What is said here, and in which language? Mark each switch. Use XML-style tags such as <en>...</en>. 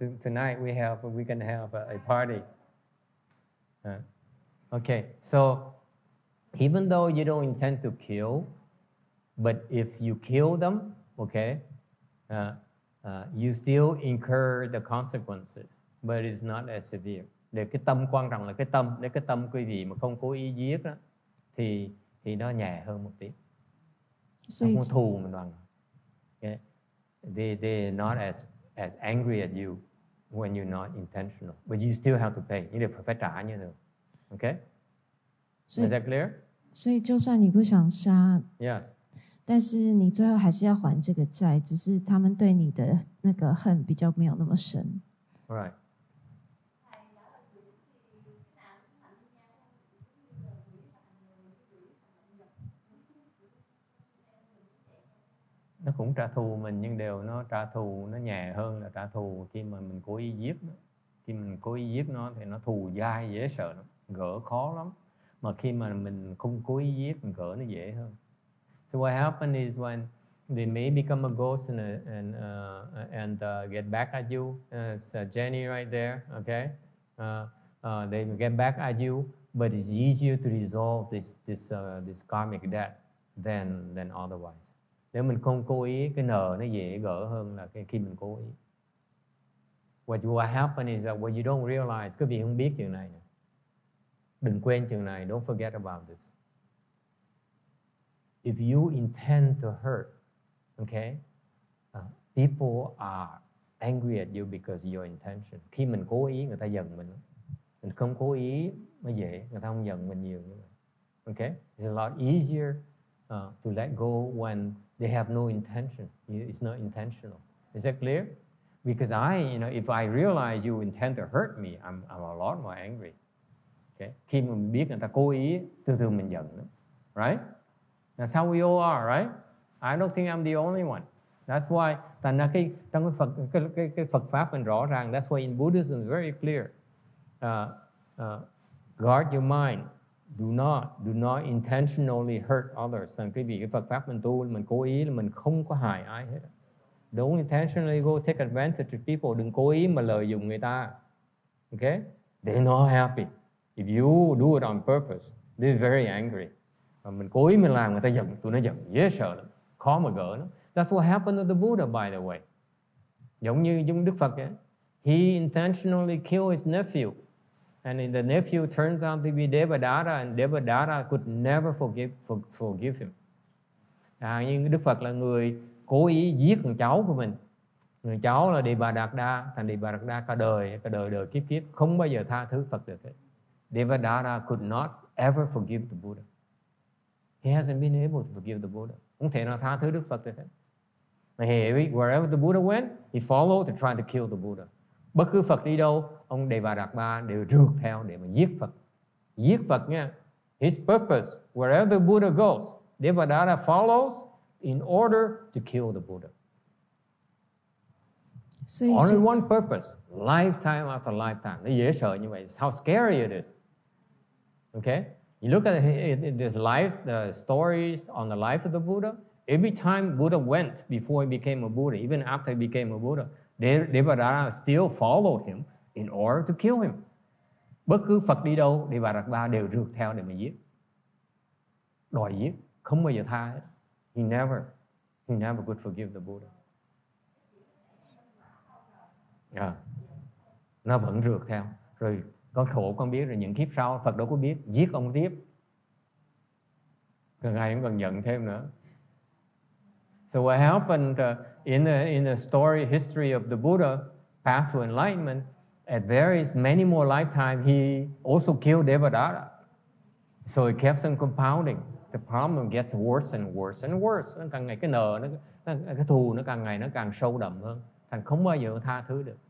<en>Tonight we can have a party. Okay, so even though you don't intend to kill, but if you kill them, okay, you still incur the consequences, but it's not as severe.</en> <vi>Để cái tâm, quan trọng là cái tâm. Để cái tâm quý vị mà không cố ý giết đó, thì nó nhẹ hơn một tí. Không có thù mình bằng. Okay?</vi> <en>They're not as angry at you when you're not intentional, but you still have to pay. You</en> <vi>phải trả như được.</vi> <en>Okay? Is that clear?</en> <zh>所以就算你不想杀</zh> <en>Yes.</en> <zh>但是你最后还是要还这个债，只是他们对你的那个恨比较没有那么深。</zh> <en>Right.</en> <vi>Nó cũng trả thù mình, nhưng nó trả thù nó nhẹ hơn là trả thù khi mà mình cố ý giết nó. Khi mình cố ý giết nó thì nó thù dai, dễ sợ lắm, gỡ khó lắm. Mà khi mà mình không cố ý giết, mình gỡ nó dễ hơn.</vi> <en>So what happened is when they may become a ghost and get back at you, Jenny right there, okay? They get back at you, but it's easier to resolve this karmic debt than otherwise.</en> <vi>Nếu mình không cố ý, cái nợ nó dễ gỡ hơn là khi mình cố ý.</vi> <en>What happened is that what you don't realize,</en> <vi>quý vị không biết chuyện này. Đừng quên chuyện này,</vi> <en>don't forget about this. If you intend to hurt, okay, people are angry at you because of your intention.</en> <vi>Khi mình cố ý, người ta giận mình. Mình không cố ý mới dễ, người ta không giận mình nhiều như vậy.</vi> <en>Okay, it's a lot easier to let go when they have no intention. It's not intentional. Is that clear? Because if I realize you intend to hurt me, I'm a lot more angry.</en> <vi>Okay, khi mà mình biết người ta cố ý, từ từ mình giận nữa, right?</vi> <en>That's how we all are, right? I don't think I'm the only one. That's why,</en> <vi>thành ra trong cái Phật pháp mình rõ ràng.</vi> <en>That's why in Buddhism it's very clear. Guard your mind. Do not intentionally hurt others.</en> <vi>Thành quý vị, cái Phật pháp mình tu, mình cố ý là mình không có hại ai hết.</vi> <en>Don't intentionally go take advantage of people.</en> <vi>Đừng cố ý mà lợi dụng người ta.</vi> <en>Okay? They're not happy. If you do it on purpose, they're very angry.</en> <vi>Và mình cố ý mình làm người ta giận, tụi nó giận, dễ sợ lắm, khó mà gỡ nó.</vi> <en>That's what happened to the Buddha, by the way.</en> <vi>Giống như Đức Phật ấy.</vi> <en>He intentionally killed his nephew. And the nephew turns out to be Devadatta, and Devadatta could never forgive him.</en> <vi>Nhưng Đức Phật là người cố ý giết con cháu của mình. Người cháu là Devadatta, thành Devadatta cả đời kiếp không bao giờ tha thứ Phật được hết.</vi> <en>Devadatta could not ever forgive the Buddha. He hasn't been able to forgive the Buddha.</en> <vi>Không thể nào tha thứ Đức Phật được hết.</vi> <en>Wherever the Buddha went, he followed to try to kill the Buddha.</en> <vi>Bất cứ Phật đi đâu, ông Devadatta đều rượt theo để mà giết Phật. Giết Phật nha.</vi> <en>His purpose, wherever the Buddha goes, Devadatta follows in order to kill the Buddha. Only one purpose, lifetime after lifetime.</en> <vi>Nó dễ sợ như vậy.</vi> <en>How scary it is. Okay? You look at this life, the stories on the life of the Buddha. Every time Buddha went before he became a Buddha, even after he became a Buddha, Devadatta still followed him in order to kill him.</en> <vi>Bất cứ Phật đi đâu, Devadatta đều rượt theo để mà giết. Đòi giết, không bao giờ tha hết.</vi> <en>He never could forgive the Buddha.</en> <vi>Nó vẫn rượt theo. Rồi có khổ con biết, rồi những kiếp sau Phật đâu có biết, giết ông tiếp. Càng ngày cũng còn giận thêm nữa.</vi> <en>So what happened in the story history of the Buddha path to enlightenment, at many more lifetimes, he also killed Devadatta. So it kept on compounding. The problem gets worse and worse and worse.</en> <vi>Nó càng ngày cái cái thù nó càng ngày nó càng sâu đậm hơn. Thành không bao giờ tha thứ được.</vi>